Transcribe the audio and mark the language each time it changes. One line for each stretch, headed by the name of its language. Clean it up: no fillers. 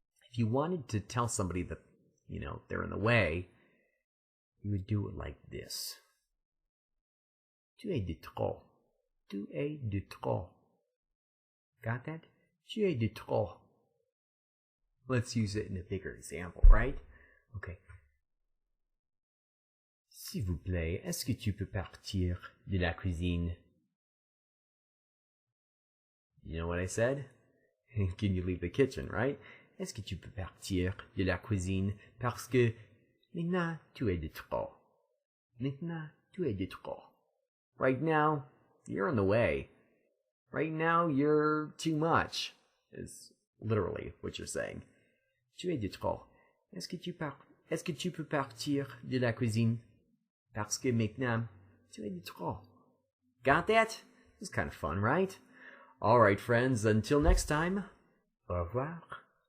English: If you wanted to tell somebody that, you know, they're in the way, you would do it like this.
French: Tu es de trop. Tu es de trop.
English: Got that?
French: Tu es de trop.
English: Let's use it in a bigger example, right? Okay.
French: S'il vous plaît, est-ce que tu peux partir de la cuisine?
English: You know what I said? Can you leave the kitchen, right?
French: Est-ce que tu peux partir de la cuisine parce que maintenant tu es de trop. Maintenant tu es de trop.
English: Right now, you're in the way. Right now, you're too much, is literally what you're saying.
French: Tu es de trop. Est-ce que tu peux partir de la cuisine? Parce que maintenant, tu es de trop.
English: Got that? It was kind of fun, right? Alright, friends, until next time, au revoir.